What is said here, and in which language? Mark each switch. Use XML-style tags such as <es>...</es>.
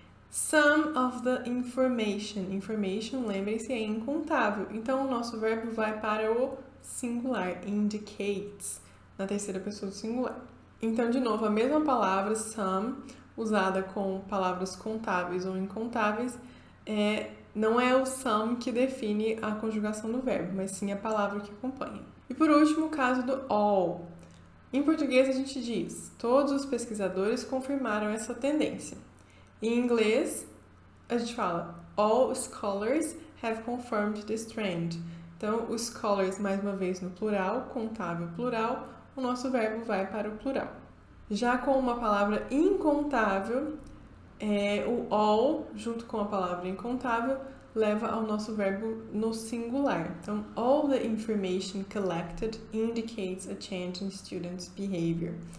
<en>Some of the information.</en> <pt>Information, lembrem-se, é incontável. Então, o nosso verbo vai para o singular, indicates, na terceira pessoa do singular. Então, de novo, a mesma palavra, some, usada com palavras contáveis ou incontáveis, não é o some que define a conjugação do verbo, mas sim a palavra que acompanha. E por último, o caso do all. Em português, a gente diz: todos os pesquisadores confirmaram essa tendência. Em inglês, a gente fala:</pt> <en>all scholars have confirmed this trend.</en> <pt>Então, os scholars, mais uma vez, no plural, contável plural, o nosso verbo vai para o plural. Já com uma palavra incontável, o all, junto com a palavra incontável, leva ao nosso verbo no singular.</pt> <en>Então, all the information collected indicates a change in students' behavior.</en>